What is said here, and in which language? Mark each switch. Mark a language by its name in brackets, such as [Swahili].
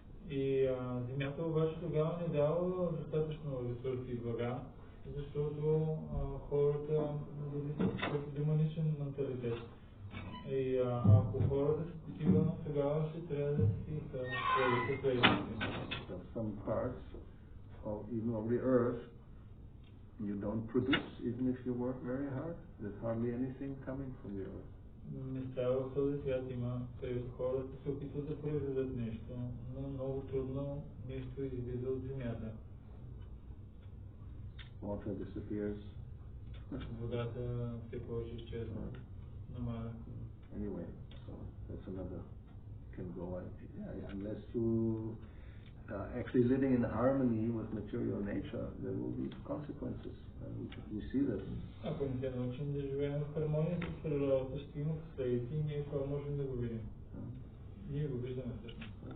[Bulgarian] И земята обаче тогава не дава достатъчно ресурси и блага, защото хората са демоничен менталитет. И ако хората са такива, тогава ще трябва да си последиците. [English] Some parts of even of the earth you don't produce even if you work very hard. There's hardly anything coming from the earth. [Bulgarian] Места в този свят има, където хората се опитват да произведат нещо, но много трудно нещо излиза от земята. [English] Water disappears. [Bulgarian] Водата все повече изчезва. Намаля. [English] Anyway, so that's another can go on. Unless you actually living in harmony with material nature, there will be consequences. We see that. [Bulgarian] Ако не се научим да живеем в хармония с природата, ще има последици и ние това можем да го видим. Ние го виждаме всъщност.